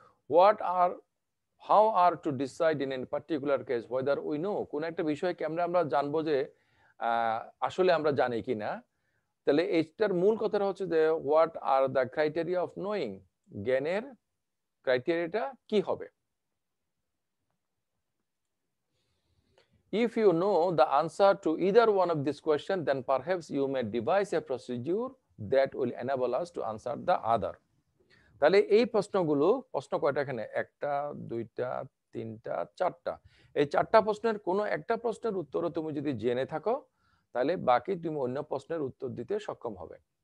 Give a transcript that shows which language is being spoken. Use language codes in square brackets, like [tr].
[en] what are how are to decide in any particular case whether we know, [bn] কোন একটা বিষয়ে কেমনে আমরা জানবো যে আসলে আমরা জানি কিনা। তাহলে এইটার মূল কথাটা হচ্ছে যে [en] what are the criteria of knowing, [bn] জ্ঞানের ক্রাইটেরিয়াটা কি হবে। [en] If you know the answer to either one of this question, then perhaps you may devise a procedure that will enable us to answer the other. [bn] তাহলে এই প্রশ্নগুলো, প্রশ্ন কয়টা এখানে, একটা, দুইটা, তিনটা, চারটা, এই চারটা প্রশ্নের কোনো একটা প্রশ্নের উত্তরও তুমি যদি জেনে থাকো, তাহলে বাকি তুমি অন্য প্রশ্নের উত্তর দিতে সক্ষম হবে।